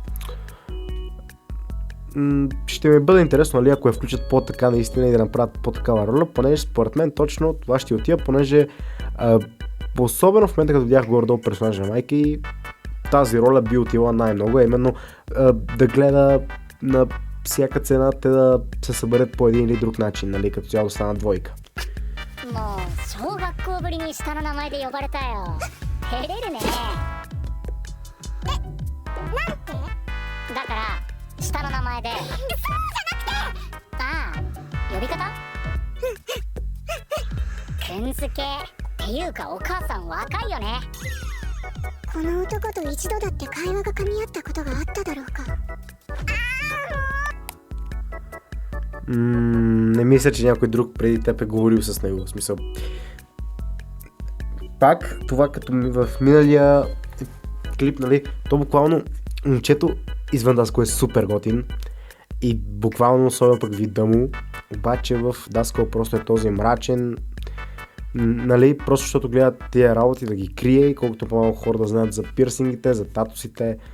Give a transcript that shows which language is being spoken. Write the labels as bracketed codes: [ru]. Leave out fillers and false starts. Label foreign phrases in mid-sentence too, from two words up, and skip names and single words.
[bg] Ще ми бъде интересно, нали, ако я включат по-така наистина и да направят по-такава роля, понеже според мен точно това ще отива, понеже особено в момента като видях горе-долу персонажа на майки, тази роля би отила най-много, именно да гледа на всяка цена те да се съберат по един или друг начин, нали, като цяло да станат двойка. [ja] もう小学校ぶりに下の名前で呼ばれたよ。照れるね。なんて？だから下の名前で。そうじゃなくて。ああ、呼び方？くんづけっていうかお母さん若いよね。この男と一度だって会話が噛み合ったことがあっただろうか。 [bg] Не мисля, че някой друг преди теб е говорил с него, в смисъл. Пак, това като в миналия клип, нали, то буквално момчето извън Даско е супер готин и буквално особено пък вида му, обаче в Даско просто е този мрачен, нали, просто защото гледат тия работи да ги крие и колкото по-малко хора да знаят за пирсингите, за татусите.